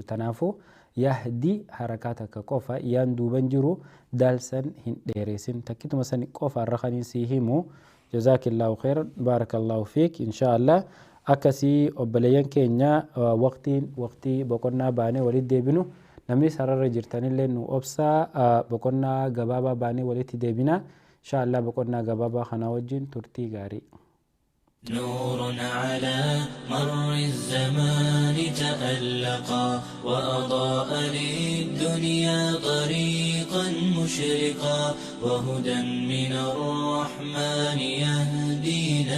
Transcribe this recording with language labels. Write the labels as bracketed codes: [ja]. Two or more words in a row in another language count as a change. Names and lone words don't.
[om] tanaafuu yahdi harakaa takka qofa yaan duuban jiru daal san hin dheeressin takkituma san qofa irra kan sii himu [ar] جزاكِ الله خيرًا بارك الله فيك [om] inshaallah akkasii obboleeyyan keenya waqtii boqonnaa baanee walitti deebinu namni sararra jirtanillee nu obsaa boqonnaa gabaabaa baanee walitti deebina inshaallah boqonnaa gabaabaa kana wajjin turtii gaarii. [ar] نور على مر الزمان تألقا وأضاء للدنيا طريقا مشرقا وهدى من الرحمن يهدينا